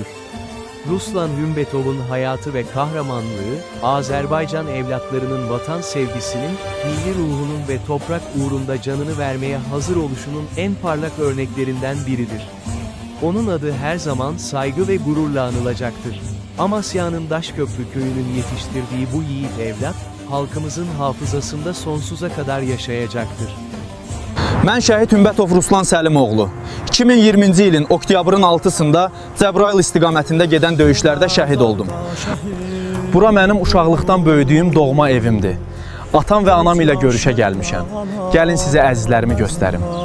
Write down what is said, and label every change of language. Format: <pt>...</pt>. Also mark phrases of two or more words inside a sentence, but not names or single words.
<tr>Ruslan Hümbetov'un hayatı ve kahramanlığı, Azerbaycan evlatlarının vatan sevgisinin, milli ruhunun ve toprak uğrunda canını vermeye hazır oluşunun en parlak örneklerinden biridir. Onun adı her zaman saygı ve gururla anılacaktır. Amasya'nın Daşköprü köyünün yetiştirdiği bu yiğit evlat, halkımızın hafızasında sonsuza kadar yaşayacaktır.</tr> <az>Mən şəhid Hümbetov Ruslan Səlimoğlu. 2020-ci ilin oktyabrın 6-sında Cəbrayıl istiqamətində gedən döyüşlərdə şəhid oldum. Bura mənim uşaqlıqdan böyüdüyüm doğma evimdir. Atam və anam ilə görüşə gəlmişəm. Gəlin sizə əzizlərimi göstərim.</az>